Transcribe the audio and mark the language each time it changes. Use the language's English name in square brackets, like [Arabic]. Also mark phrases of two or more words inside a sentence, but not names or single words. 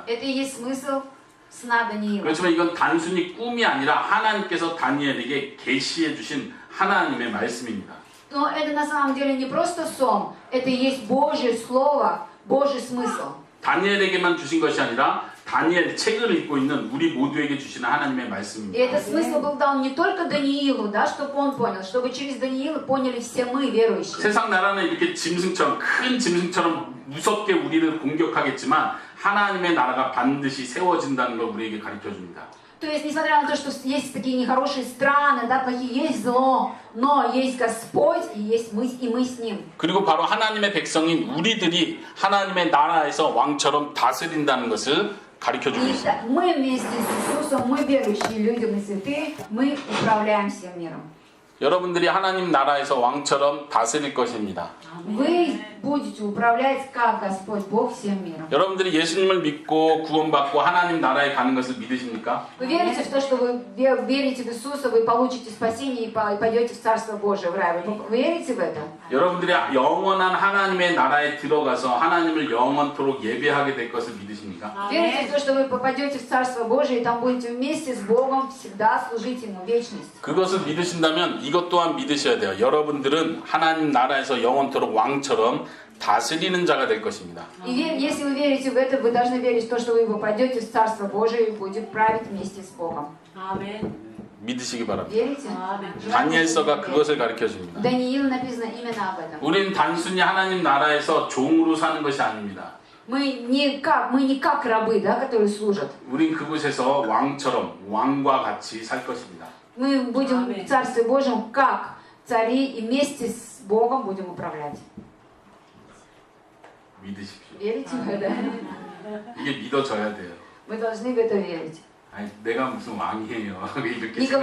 [Russian] Это и есть смысл сна Даниила. [Korean] 그렇지만 이건 단순히 꿈이 아니라 하나님께서 다니엘에게 계시해 주신 하나님의 말씀입니다. [Russian] Но это на самом деле не просто сон, это и есть Божье Слово, Божий смысл. [Korean] 다니엘에게만 주신 것이 아니라 다니엘 책을 읽고 있는 우리 모두에게 주시는 하나님의 [Russian] И [Korean] 말씀입니다. [Russian] этот смысл был дан не только Даниилу, да, чтобы он понял, чтобы через Даниила поняли все мы, верующие. [Korean] 세상 나라는 이렇게 짐승처럼 큰 짐승처럼 무섭게 우리를 공격하겠지만 하나님의 나라가 반드시 세워진다는 걸 우리에게 가르쳐 줍니다. [Russian] То есть, несмотря на то, что есть такие нехорошие страны, да, плохие, есть зло, но есть Господь, и есть мы, и мы с Ним. [Korean] 그리고 바로 하나님의 백성인 우리들이 하나님의 나라에서 왕처럼 다스린다는 것을 가르쳐 주고 [Russian] И [Korean] 있습니다. [Russian] мы вместе с Иисусом, мы верующие люди, мы святые, мы управляем всем миром. [Korean] 여러분들이 하나님 나라에서 왕처럼 다스릴 것입니다. [Russian] Вы будете управлять, как Господь Бог, всем миром. [Korean] 여러분들이 예수님을 믿고 구원받고 하나님 나라에 가는 것을 믿으십니까? [Russian] Вы верите в то, что вы верите в Иисуса, вы получите спасение и пойдете в Царство Божие, в рай? Вы верите в это? [Korean] 여러분들이 영원한 하나님의 나라에 들어가서 하나님을 영원토록 예배하게 될 것을 믿으십니까? [Russian] Верите в то, что вы попадете в Царство Божие и там будете вместе с Богом всегда служить Ему вечность? [Korean] 그것을 믿으신다면 이것 또한 믿으셔야 돼요. 여러분들은 하나님 나라에서 영원토록 왕처럼 다스리는 자가 될 것입니다. [Russian] И если вы верите в это, вы должны верить в то, что вы попадете в Царство Божие и будете править вместе с Богом. [Korean] 믿으시기 바랍니다. [Russian] Верите? [Korean] 다니엘서가 그것을 가르쳐 줍니다. [Russian] Даниил написано именно об этом. [Korean] 우리는 단순히 하나님 나라에서 종으로 사는 것이 아닙니다. [Russian] Мы не как рабы, да, которые служат. [Korean] 우린 그곳에서 왕처럼 왕과 같이 살 것입니다. [Russian] Мы будем в Царстве Божьем как цари и вместе с Богом будем управлять. [Korean] 믿으십시오. [Russian] Верите в это? [Korean] 이게 믿어져야 돼요. [Russian] Мы должны в это верить. [Korean] 아니, 내가 무슨 왕이에요. 이렇게 [Russian] Не [Korean] 생각하시면